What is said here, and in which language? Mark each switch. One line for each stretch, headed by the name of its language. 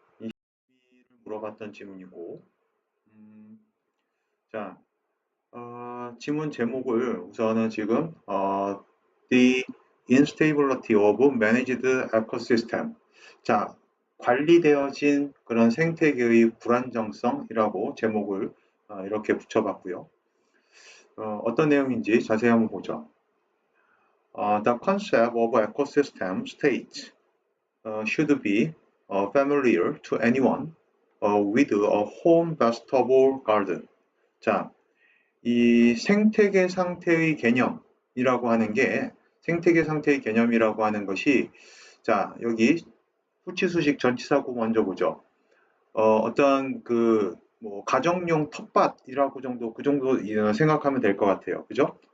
Korean: 22를 물어봤던 질문이고, 자, 지문 제목을 우선은 지금
English: The Instability of Managed Ecosystem.
Korean: 자, 관리되어진 그런 생태계의 불안정성이라고 제목을 이렇게 붙여봤고요. 어떤 내용인지 자세히 한번 보죠.
English: The concept of ecosystem state should be familiar to anyone with a home vegetable garden.
Korean: 자, 이 생태계 상태의 개념이라고 하는 게 생태계 상태의 개념이라고 하는 것이 자, 여기 후치수식 전치사구 먼저 보죠. 어떤 뭐 가정용 텃밭이라고 정도 그 정도 생각하면 될 것 같아요. 그죠?